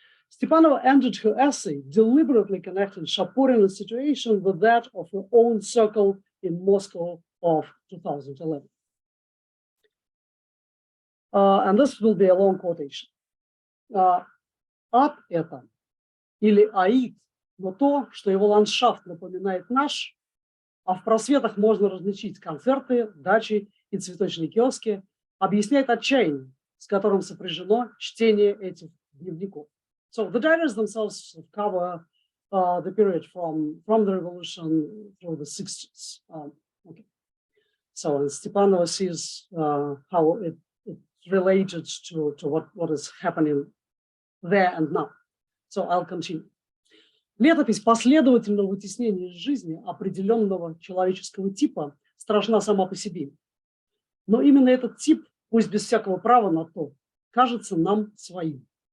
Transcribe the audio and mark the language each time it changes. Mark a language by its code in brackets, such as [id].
[en] Stepanova ended her essay deliberately connecting Shaporina's situation with that of her own circle in Moscow of 2011. And this will be a long quotation. [ru] Ад это или аид, но то, что его ландшафт напоминает наш, а в просветах можно различить концерты, дачи и цветочные киоски, объясняет отчаяние, с которым сопряжено чтение этих дневников. [en] So the diaries themselves cover the period from the revolution through the 60s. Okay. So Stepanova sees how it related to what is happening there and now. So I'll continue. [ru] Летопись последовательного вытеснения из жизни определенного человеческого типа страшна сама по себе. Но именно этот тип, пусть без всякого права на то, кажется нам своим.